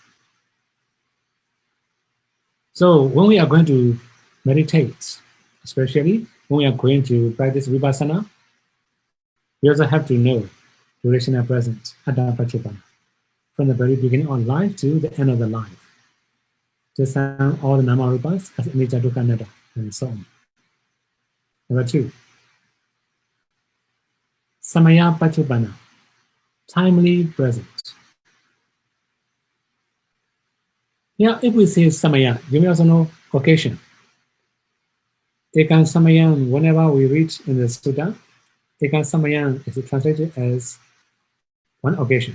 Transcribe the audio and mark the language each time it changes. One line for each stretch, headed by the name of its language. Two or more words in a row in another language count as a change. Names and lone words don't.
English: So when we are going to meditate, especially when we are going to practice vipassana, we also have to know durational present,
Pali: Atta Patvdh,
English: from the very beginning of life to the end of the life. Just all the nama-rupas as
Pali: anicca, dukkha, anatta,
English: and so on. Number 2,
Pali: Samaya Patvdh,
English: timely present. Yeah, if we say Samaya, you may also know occasion.
Pali: Ekan Samayam,
English: whenever we reach in the sutta,
Pali: Ekan Samayam
English: is translated as one occasion.